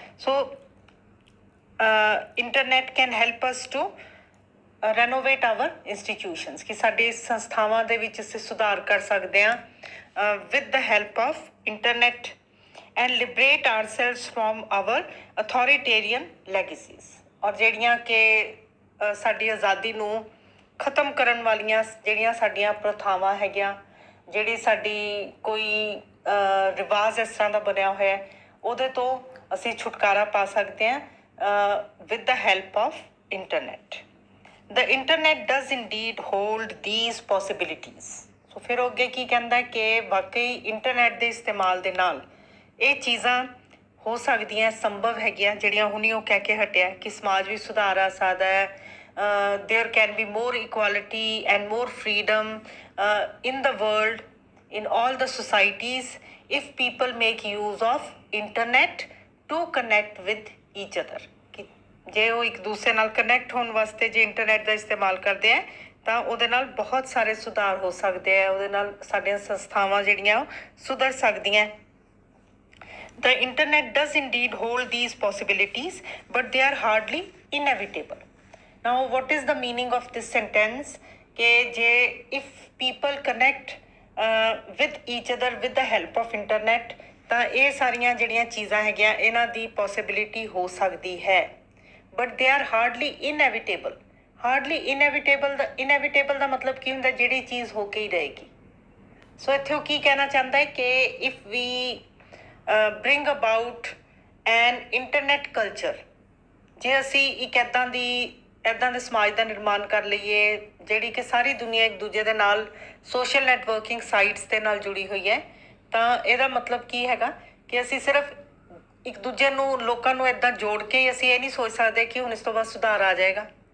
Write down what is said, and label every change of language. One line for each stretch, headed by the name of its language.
English: So internet can help us to renovate our institutions
Punjabi: ਕਿ ਸਾਡੀ ਸੰਸਥਾਵਾਂ ਦੇ ਵਿੱਚ ਅਸੀਂ ਸੁਧਾਰ ਕਰ ਸਕਦੇ ਹਾਂ
English: with the help of internet and liberate ourselves from our authoritarian legacies.
Punjabi: ਔਰ ਜਿਹੜੀਆਂ ਕਿ ਸਾਡੀ ਆਜ਼ਾਦੀ ਨੂੰ ਖਤਮ ਕਰਨ ਵਾਲੀਆਂ ਜਿਹੜੀਆਂ ਸਾਡੀਆਂ ਪ੍ਰਥਾਵਾਂ ਹੈਗੀਆਂ, ਜਿਹੜੀ ਸਾਡੀ ਕੋਈ ਰਿਵਾਜ਼ ਇਸ ਤਰ੍ਹਾਂ ਦਾ ਬਣਿਆ ਹੋਇਆ ਉਹਦੇ ਤੋਂ ਅਸੀਂ ਛੁਟਕਾਰਾ ਪਾ ਸਕਦੇ ਹਾਂ
English: with the help of internet. The internet does indeed hold these possibilities.
Punjabi: So ਫਿਰ ਉਹ ਅੱਗੇ ਕੀ ਕਹਿੰਦਾ ਕਿ ਵਾਕਈ ਇੰਟਰਨੈਟ ਦੇ ਇਸਤੇਮਾਲ ਦੇ ਨਾਲ ਇਹ ਚੀਜ਼ਾਂ ਹੋ ਸਕਦੀਆਂ, ਸੰਭਵ ਹੈਗੀਆਂ ਜਿਹੜੀਆਂ ਹੁਣੀ ਉਹ ਕਹਿ ਕੇ ਹਟਿਆ ਕਿ ਸਮਾਜ ਵੀ ਸੁਧਾਰ ਆ ਸਕਦਾ ਹੈ.
English: There can be more equality and more freedom in the world, in all the societies, if people make use of internet to connect with each other.
Punjabi: ਜੇ ਉਹ ਇੱਕ ਦੂਸਰੇ ਨਾਲ ਕਨੈਕਟ ਹੋਣ ਵਾਸਤੇ ਜੇ ਇੰਟਰਨੈਟ ਦਾ ਇਸਤੇਮਾਲ ਕਰਦੇ ਆ ਤਾਂ ਉਹਦੇ ਨਾਲ ਬਹੁਤ ਸਾਰੇ ਸੁਧਾਰ ਹੋ ਸਕਦੇ ਆ, ਉਹਦੇ ਨਾਲ ਸਾਡੀਆਂ ਸੰਸਥਾਵਾਂ ਜਿਹੜੀਆਂ ਸੁਧਰ ਸਕਦੀਆਂ.
English: The internet does indeed hold these possibilities, but they are hardly inevitable. Now, what is the meaning of this sentence?
Punjabi: ਕਿ ਜੇ
English: if people connect with each other with the help of internet,
Punjabi: ਤਾਂ ਇਹ ਸਾਰੀਆਂ ਜਿਹੜੀਆਂ ਚੀਜ਼ਾਂ ਹੈਗੀਆਂ ਇਹਨਾਂ ਦੀ possibility ਹੋ ਸਕਦੀ ਹੈ.
English: But they are hardly inevitable. Hardly inevitable
Punjabi: ਦਾ ਮਤਲਬ ਕੀ ਹੁੰਦਾ, ਜਿਹੜੀ ਚੀਜ਼ ਹੋ ਕੇ ਹੀ ਰਹੇਗੀ. ਸੋ ਇੱਥੇ ਉਹ ਕੀ ਕਹਿਣਾ ਚਾਹੁੰਦਾ ਹੈ ਕਿ
English: if we bring about an internet culture,
Punjabi: ਜੇ ਅਸੀਂ ਇੱਕ ਇੱਦਾਂ ਦੀ ਇੱਦਾਂ ਦੇ ਸਮਾਜ ਦਾ ਨਿਰਮਾਣ ਕਰ ਲਈਏ ਜਿਹੜੀ ਕਿ ਸਾਰੀ ਦੁਨੀਆ ਇੱਕ ਦੂਜੇ ਦੇ ਨਾਲ ਸੋਸ਼ਲ ਨੈਟਵਰਕਿੰਗ ਸਾਈਟਸ ਦੇ ਨਾਲ ਜੁੜੀ ਹੋਈ ਹੈ, ਤਾਂ ਇਹਦਾ ਮਤਲਬ ਕੀ ਹੈਗਾ ਕਿ ਅਸੀਂ ਸਿਰਫ ਇੱਕ ਦੂਜੇ ਨੂੰ ਲੋਕਾਂ ਨੂੰ ਇੱਦਾਂ ਜੋੜ ਕੇ ਅਸੀਂ ਇਹ ਨਹੀਂ ਸੋਚ ਸਕਦੇ ਕਿ ਹੁਣ ਇਸ ਤੋਂ ਬਾਅਦ ਸੁਧਾਰ ਆ ਜਾਏਗਾ।